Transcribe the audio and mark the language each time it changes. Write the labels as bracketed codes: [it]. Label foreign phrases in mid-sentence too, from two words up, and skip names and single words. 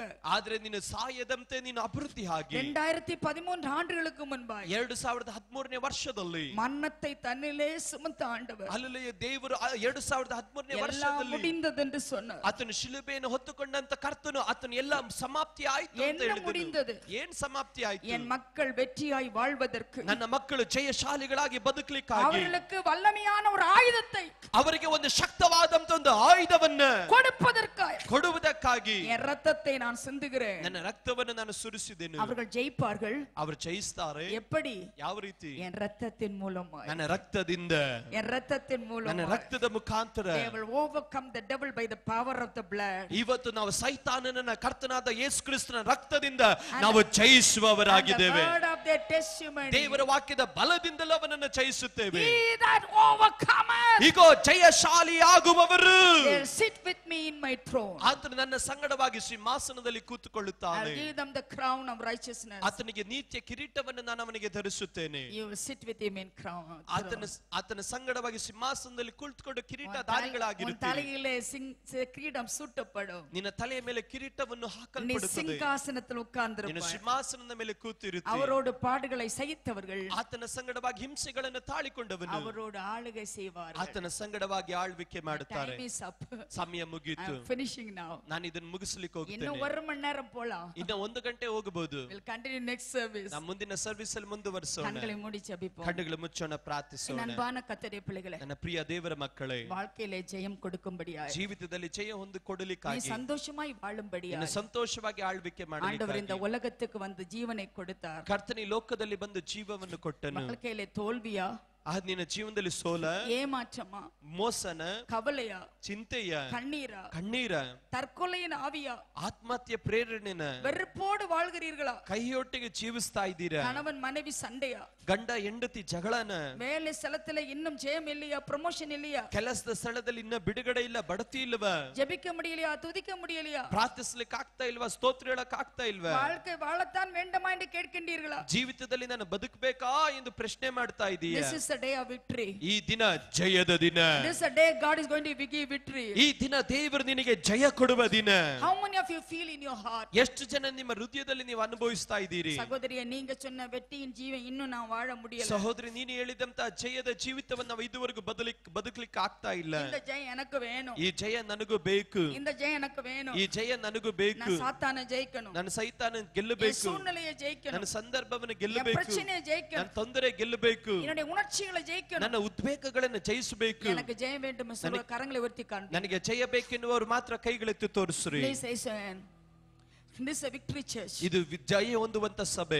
[kn] ಆದ್ರೆ ನೀನು ಸಾಯದಂತೆ ನೀನು ಅಭಿವೃದ್ಧಿ ಆಗಿ [ta] 2013 ஆண்டுகளுக்கு முன்பாய் [kn] 2013ನೇ ವರ್ಷದಲ್ಲಿ [ta] மரணத்தை தன்னிலே சுமந்த ஆண்டவர் [kn] ಅಲ್ಲಿ ದೇವರು 2013ನೇ [ta] எல்லாம் [kn] ವರ್ಷದಲ್ಲಿ [ta] முடிந்தது என்று சொன்னார். [kn] ಆತನು ಶಿಲುಬೆಯನ್ನು ಹೊತ್ತುಕೊಂಡಂತ ಕರ್ತನು ಆತನು ಎಲ್ಲ ಸಮಾಪ್ತಿ ಆಯ್ತು ಅಂತ [ta] என்ன முடிந்தது? [kn] ಹೇಳಿದನು. ಏನ್ ಸಮಾಪ್ತಿ ಆಯ್ತು? [ta] என் மக்கள் வெற்றியாய் வாழ்வதற்கு, [kn] ನನ್ನ ಮಕ್ಕಳು ಜಯಶಾಲಿಗಳಾಗಿ ಬದುಕಲಿಕ್ಕಾಗಿ, [ta] அவர்களுக்கு வல்லமையான ஒரு ஆயுதத்தை [kn] ಅವರಿಗೆ ಒಂದು ಶಕ್ತವಾದಂತ ಒಂದು ಆಯುಧವನ್ನ [ta] கொடுப்பதற்காய் [kn] ಕೊಡುವುದಕ್ಕಾಗಿ [ta] என் ரத்தத்தை நான் சிந்துகிறேன். [kn] ನನ್ನ ರಕ್ತವನ್ನು ನಾನು ಸುರಿಸಿದೆನು. [ta] அவர்கள் ஜெயிப்பார்கள். [kn] ಅವರು ಜಯಿಸ್ತಾರೆ. [ta] எப்படி? [kn] ಯಾವ ರೀತಿ? [ta] என் ரத்தத்தின் மூலமாய், [kn] ನನ್ನ ರಕ್ತದಿಂದ, [ta] என் ரத்தத்தின் [kn] ನನ್ನ [ta] மூலமாய். [kn] ರಕ್ತದ ಮುಖಾಂತರ [en] They will overcome the devil by the power of the blood. [kn] ಇವತ್ತು ನಾವು ಸೈತಾನನ ಕರ್ತನಾದ ಯೇಸು ಕ್ರಿಸ್ತನ ರಕ್ತದಿಂದ ನಾವು ಜಯಿಸುವವರಾಗಿದ್ದೇವೆ. [en] And the word of their testimony. [kn] ದೇವರ ವಾಕ್ಯದ ಬಲದಿಂದಲೂ ಅವನನ್ನು ಜಯಿಸುತ್ತೇವೆ. [en] He that overcometh, [kn] ಈಗ ಜಯಶಾಲಿ ಆಗುವವರು [en] they'll sit with me in my throne. [kn] ಆತನು ನನ್ನ ಸಂಗಡವಾಗಿ ಸಿಂಹಾಸನದಲ್ಲಿ [en] I'll [kn] ಕೂತುಕೊಳ್ಳುತ್ತಾನೆ. [en] give them the crown of righteousness. [kn] ಆತನಿಗೆ ನೀತಿಯ ಕಿರೀಟವನ್ನು ನಾನು ಅವನಿಗೆ ಧರಿಸುತ್ತೇನೆ. [en] You will sit with him in crown. [kn] ಆತನ ಸಂಗಡವಾಗಿ ಸಿಂಹಾಸನದಲ್ಲಿ ಕುಳಿತುಕೊಂಡು [ta] உன் [kn] ಕಿರೀಟಧಾರಿಗಳಾಗಿರುತ್ತೀರಿ. [ta] தலையிலே கிரீடம் சூட்டப்படும். [kn] ನಿನ್ನ ತಲೆಯ ಮೇಲೆ ಕಿರೀಟವನ್ನು [ta] நீ [kn] ಹಾಕಲ್ಪಡುತ್ತದೆ. [ta] சிங்காசனத்தில் [kn] ನಿನ್ನ [ta] உட்கார்ந்திருப்பாய். [kn] ಸಿಂಹಾಸನದ ಮೇಲೆ ಕೂತಿರುತ್ತೀರಿ. [ta] அவரோடு பாடுகளை சகித்தவர்கள் [kn] ಆತನ ಸಂಗಡವಾಗಿ ಹಿಂಸೆಗಳನ್ನು ತಾಳಿಕೊಂಡವನು [ta] அவரோடு ஆளுகை செய்வார்கள். [kn] ಆತನ ಸಂಗಡವಾಗಿ ಆಳ್ವಿಕೆ ಮಾಡುತ್ತಾರೆ. [en] Time is up. [kn] ಸಮಯ ಮುಗೀತು. [en] I'm finishing now. [kn] ನಾನು ಇದನ್ನು ಮುಗಿಸ್ಲಿಕ್ಕೆ [ta] இன்னும் [kn] ಹೋಗ್ತೇನೆ. [ta] 1 மணி நேரம் போலாம். [kn] ಇನ್ನ 1 ಗಂಟೆ ಹೋಗಬಹುದು. [en] We'll continue next service. [kn] ನಮ್ಮ ಮುಂದಿನ ಸರ್ವಿಸ್ ಅಲ್ಲಿ ಮುಂದುವರಿಸೋಣ. [ta] கண்களை மூடி ஜெபிப்போம். [kn] ಕಣ್ಣುಗಳು ಮುಚ್ಚೋಣ, ಪ್ರಾರ್ಥಿಸೋಣ. [ta] என் அன்பான கர்த்தருடைய பிள்ளைகளே, [kn] ನನ್ನ ಪ್ರಿಯ ದೇವರ ಮಕ್ಕಳೇ, [ta] வாழ்க்கையிலே ஜெயம் கொடுக்கும்படியாய், [kn] ಜೀವಿತದಲ್ಲಿ ಜಯ ಹೊಂದಿ [ta] நீ [kn] ಕೊಡಲಿಕ್ಕಾಗಿ, [ta] சந்தோஷமாய் வாழும்படியாய் [kn] ಸಂತೋಷವಾಗಿ ಆಳ್ವಿಕೆ [ta] ஆண்டவர் இந்த [kn] ಮಾಡಲಿಕ್ಕಾಗಿ [ta] உலகத்துக்கு வந்து ஜீவனை கொடுத்தார். [kn] ಕರ್ತನಿ ಲೋಕದಲ್ಲಿ ಬಂದು ಜೀವವನ್ನು ಕೊಟ್ಟನು. [ta] வாழ்க்கையிலே தோல்வியா, [kn] ನಿನ್ನ ಜೀವನದಲ್ಲಿ ಸೋಲ, [ta] ஏமாற்றமா, [kn] ಮೋಸನ, [ta] கவலையா, [kn] ಚಿಂತೆಯ, [ta] கண்ணீரா, [kn] ಕಣ್ಣೀರ, [ta] தற்கொலையின் ஆவியா, [kn] ಆತ್ಮಹತ್ಯೆ ಪ್ರೇರಣೆನ, [ta] வெறுப்போடு வாழ்கிறீர்களா? [kn] ಕೈಯೊಟ್ಟಿಗೆ ಜೀವಿಸ್ತಾ ಇದ್ದೀರಾ? [ta] கணவன் மனைவி சண்டையா, [kn] ಗಂಡ ಹೆಂಡತಿ ಜಗಳನ, [ta] வேலை ಸ್ಥಳத்துல இன்னும் ஜெயம் இல்லையா, ப்ரமோஷன் இல்லையா, [kn] ಕೆಲಸದ ಸ್ಥಳದಲ್ಲಿ ಇನ್ನ ಬಿಡುಗಡೆ ಇಲ್ಲ, ಬಡತಿ ಇಲ್ವಾ, [ta] ஜெபிக்க முடியலையா, துதிக்க முடியலையா, [kn] ಪ್ರಾರ್ಥಿಸ್ಲಿಕ್ಕೆ ಆಗ್ತಾ ಇಲ್ವಾ, ಸ್ತೋತ್ರ ಹೇಳಕ್ ಆಗ್ತಾ ಇಲ್ವಾ, [ta] வாழ்க்கை வாழத்தான் வேண்டுமா என்று கேட்கின்றீர்களா? [kn] ಜೀವಿತದಲ್ಲಿ ನಾನು ಬದುಕಬೇಕಾ ಎಂದು ಪ್ರಶ್ನೆ ಮಾಡ್ತಾ ಇದೀಯ. [en] This is the a day of victory. [kn] ಈ ದಿನ ಜಯದ ದಿನ. [en] This is a day God is going to give victory. [kn] ಈ ದಿನ ದೇವರು ನಿನಗೆ ಜಯ ಕೊಡುವ ದಿನ. [en] How many of you feel in your heart? [kn] ಎಷ್ಟು ಜನ ನಿಮ್ಮ ಹೃದಯದಲ್ಲಿ ನೀವು ಅನುಭವಿಸ್ತಾ ಇದ್ದೀರಿ? [ta] ಸಹೋದರಿಯ ನೀங்க சொன்ன வெற்றியின் ஜீவன் இன்னும் நான் வாழ முடியல. [kn] ಸಹೋದರಿ ನೀನು ಹೇಳಿದಂತ ಜಯದ ಜೀವಿತವನ್ನು ನಾವು ಇದುವರೆಗೂ ಬದುಕಲಿಕ್ಕೆ ಆಗ್ತಾ ಇಲ್ಲ. [ta] இந்த ஜெயம் எனக்கு வேணும். [kn] ಈ ಜಯ ನನಗೂ ಬೇಕು. [ta] இந்த ஜெயம் எனக்கு வேணும். [kn] ಈ ಜಯ ನನಗೂ ಬೇಕು. [ta] நான் சாத்தானை ஜெயிக்கணும். [kn] ನನ್ನ ಸೈತಾನ ಗೆಲ್ಲಬೇಕು. [ta] சூழ்நிலையை ஜெயிக்கணும். [kn] ನನ್ನ ಸಂದರ್ಭವನ್ನು ಗೆಲ್ಲಬೇಕು. [ta] பிரச்சனையை ஜெயிக்கணும். [kn] ನನ್ನ ತೊಂದರೆ ಗೆಲ್ಲಬೇಕು. [ta] என்னுடைய உணர்ச்சிகளை ஜெயிக்கணும். [kn] ನನ್ನ ಉದ್ವೇಗಗಳನ್ನು ಜಯಿಸಬೇಕು. [ta] எனக்கு ஜெயம் வேண்டும் சொல்ற கரங்களை உயர்த்தி காண்பி. [kn] ನನಗೆ ಜಯ ಬೇಕೆನ್ನುವರು ಮಾತ್ರ ಕೈಗಳೆತ್ತಿ ತೋರಿಸ್ರಿ. [en] This is a victory church. [kn] ಇದು ಜಯ ಹೊಂದುವಂತ ಸಭೆ.